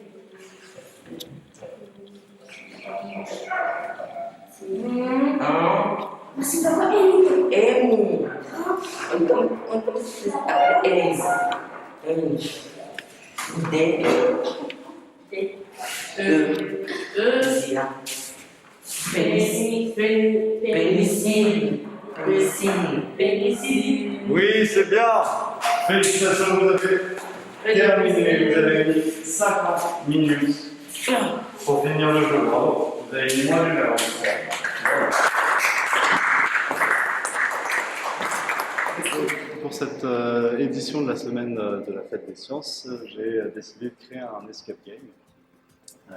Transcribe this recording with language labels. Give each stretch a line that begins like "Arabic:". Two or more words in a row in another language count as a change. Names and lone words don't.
Indonesian: Masih berapa ini? M. Untuk N. N. D. Siap.
French: Pénicilline. Oui, c'est bien. Félicitations, vous avez terminé. Vous avez mis 50 minutes pour finir le jeu. Bravo. Vous avez mis moins d'une heure. Pour cette édition de la semaine de la Fête des Sciences, j'ai décidé de créer un escape game.